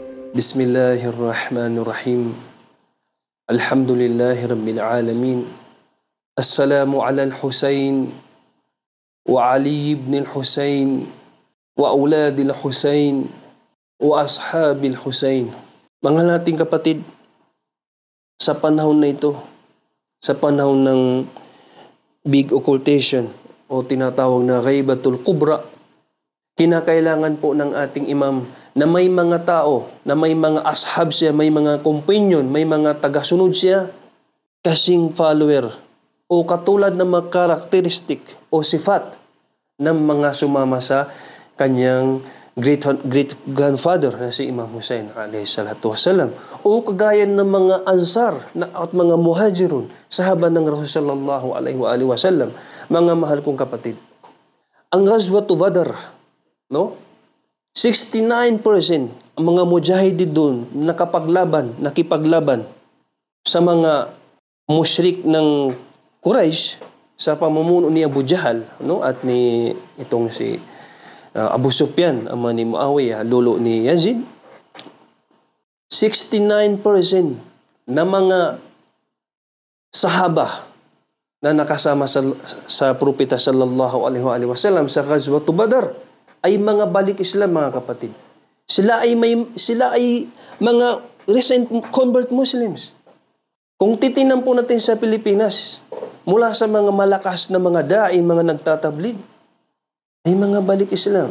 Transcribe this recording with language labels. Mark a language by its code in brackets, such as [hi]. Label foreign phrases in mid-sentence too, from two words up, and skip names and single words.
[ar] بسم الله الرحمن الرحيم. الحمد لله رب العالمين. السلام على الحسين وعلي بن الحسين وأولاد الحسين وأصحاب الحسين. [tl] Mga nating kapatid, sa panahon na ito, sa panahon ng [en] big occultation [tl] o tinatawag na [ar] الغيبة الكبرى, [tl] kinakailangan po ng ating imam na may mga tao, na may mga ashab siya, may mga companion, may mga tagasunod siya, kasing follower o katulad ng mga karakteristik o sifat ng mga sumama sa kanyang [en] great grandfather [tl] na si Imam Hussein [ar] عليه الصلاة والسلام, [tl] o kagaya ng mga ansar at mga muhajirun, sahaba ng Rasulullah [ar] صلى الله عليه وسلم. [tl] Mga mahal kong kapatid, ang Ghazwatu Badr, no? 69% ang mga mujahidin doon nakipaglaban sa mga musyrik ng Quraysh sa pamumuno ni Abu Jahal, no? At ni itong si Abu Sufyan, ama ni Muawiyah, lolo ni Yazid. 69% na mga sahaba na nakasama sa propeta [ar] صلى الله عليه وسلم [tl] sa Ghazwatu Badr ay mga balik Islam, mga kapatid. Sila ay mga [en] recent convert Muslims. [tl] Kung titingnan po natin sa Pilipinas, mula sa mga malakas na mga da'i, mga nagtatablig, ay mga balik Islam.